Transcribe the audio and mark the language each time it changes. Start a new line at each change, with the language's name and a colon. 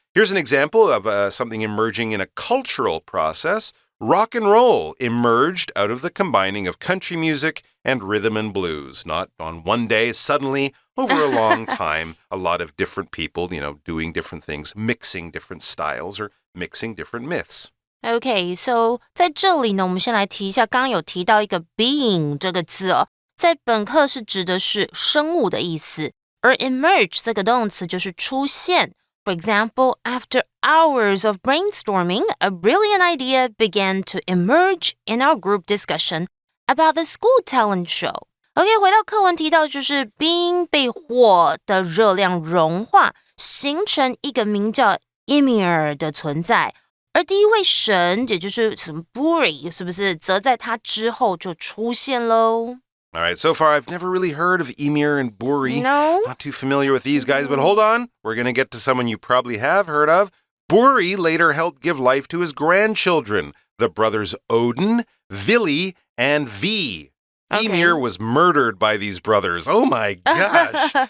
English: Here's an example of something emerging in a cultural process. Rock and roll emerged out of the combining of country music and rhythm and blues. Not on one day, suddenly, over a long time, a lot of different people, doing different things, mixing different styles or mixing different myths.
Chinese: Okay, so 在这里呢，我们先来提一下，刚刚有提到一个 being 这个字哦，在本课是指的是生物的意思，而 emerge 这个动词就是出现。
English: For example, after hours of brainstorming, a brilliant idea began to emerge in our group discussion about the school talent show.
Chinese: OK, 回到课文提到就是冰被火的热量融化，形成一个名叫 Ymir 的存在。而第一位神，也就是什么 Buri， 是不是则在他之后就出现喽？
English: All right, so far I've never really heard of Ymir and Buri. No? Not too familiar with these guys, but hold on. We're going to get to someone you probably have heard of. Buri later helped give life to his grandchildren, the brothers Odin, Vili, and V. Okay. Ymir was murdered by these brothers. Oh my gosh.